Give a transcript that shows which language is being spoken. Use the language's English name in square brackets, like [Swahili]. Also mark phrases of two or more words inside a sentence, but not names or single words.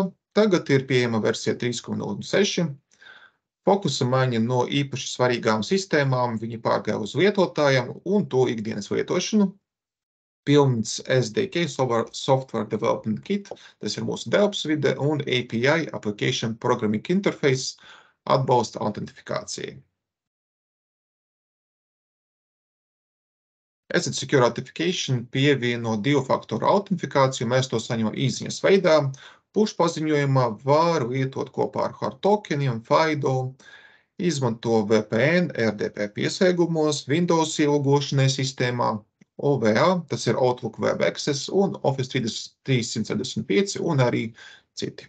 [Latvian] Tagad ir pieejama versija 3.06. Fokusa maiņa no īpaši svarīgām sistēmām, viņi pārgāja uz lietotājiem un to ikdienas lietošanu. Pilns SDK, [English] Software Development Kit, [Latvian] tas ir mūsu DevOps vide, un API, [English] Application Programming Interface, [Latvian] atbalsta autentifikācijai. Asset Secure Authentication pievieno divu faktoru autentifikāciju, mēs to saņemam īsziņas veidā. Push paziņojumā var lietot kopā ar hard tokeniem, FIDO, izmanto VPN, RDP pieslēgumos, Windows ielogošanai sistēmā, OVA, tas ir Outlook Web Access un Office 365 un arī citi.